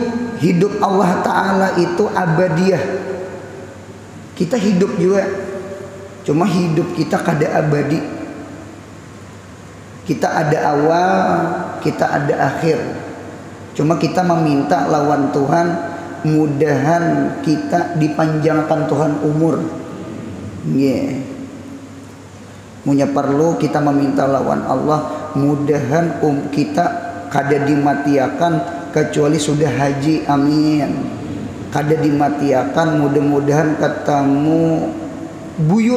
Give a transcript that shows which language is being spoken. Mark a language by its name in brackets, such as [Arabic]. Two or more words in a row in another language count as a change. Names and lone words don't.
[Banjar] Hidup Allah Ta'ala itu abadiyah. Kita hidup juga, cuma hidup kita kada abadi. Kita ada awal, kita ada akhir. Cuma kita meminta lawan Tuhan, mudahan kita dipanjangkan Tuhan umur. Yeah. Punya perlu kita meminta lawan Allah, mudahan kita kada dimatiakan kecuali sudah haji, amin. Kada dimatiakan, mudah-mudahan ketemu buyut.